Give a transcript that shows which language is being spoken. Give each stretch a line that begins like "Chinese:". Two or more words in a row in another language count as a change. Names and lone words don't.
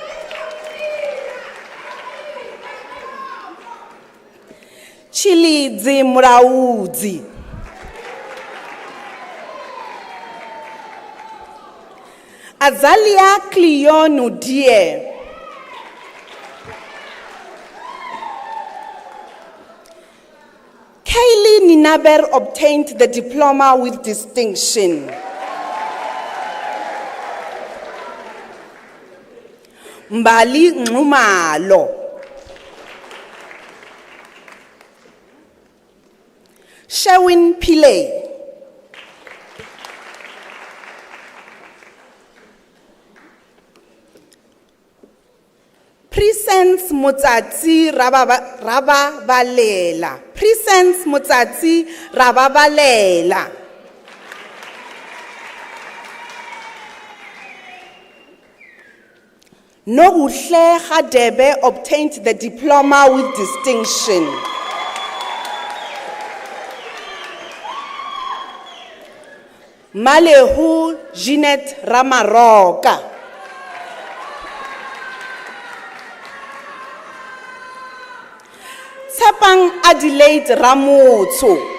English: Chilidzi Muraudzi. Azalia Cleon Udie. Kaylee Ninaber obtained the diploma with distinction. Mbali Ngumalo. Sherwin Pillay. Presence Motsatsi Rababalela. Presence Motsatsi Rababalela. Noguhle Khadebe obtained the diploma with distinction. Malehu Jeanette Ramaroka. Tsepang Adelaide Ramotso.